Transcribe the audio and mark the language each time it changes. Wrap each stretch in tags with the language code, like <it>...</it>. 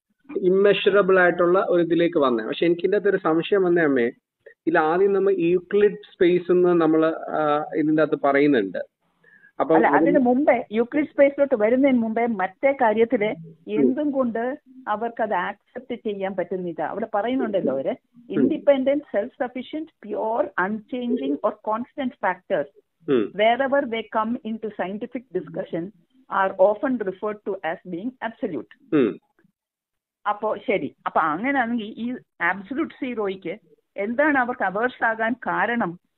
<ml>Immeasurable ആയിട്ടുള്ള ഒരു ഇതിലേക്ക് വന്നേ. പക്ഷെ എനിക്കിൻ്റെ അകത്തൊരു സംശയം വന്നേ അമ്മേ, ഇതിൽ ആദ്യം നമ്മൾ യൂക്ലിഡ് സ്പേസ് എന്ന് നമ്മൾ ഇതിൻ്റെ അകത്ത് പറയുന്നുണ്ട്. അപ്പൊ അതിന് മുമ്പേ യൂക്ലിഡ് സ്പേസിലോട്ട് വരുന്നതിന് മുമ്പേ മറ്റേ കാര്യത്തില് എന്തും കൊണ്ട് അവർക്ക് അത് ആക്സെപ്റ്റ് ചെയ്യാൻ പറ്റുന്നില്ല. അവിടെ പറയുന്നുണ്ടല്ലോ അവര്</ml> <en>Independent, self sufficient, pure, unchanging or constant factors wherever they come into scientific discussion are often referred to as being absolute.</en> <ml>അപ്പോ ശരി, അപ്പൊ അങ്ങനെയാണെങ്കിൽ ഈ ആബ്സല്യൂട്ട് സീറോയ്ക്ക് എന്താണ് അവർക്ക് അവേഴ്സ് ആകാൻ കാരണം?</ml>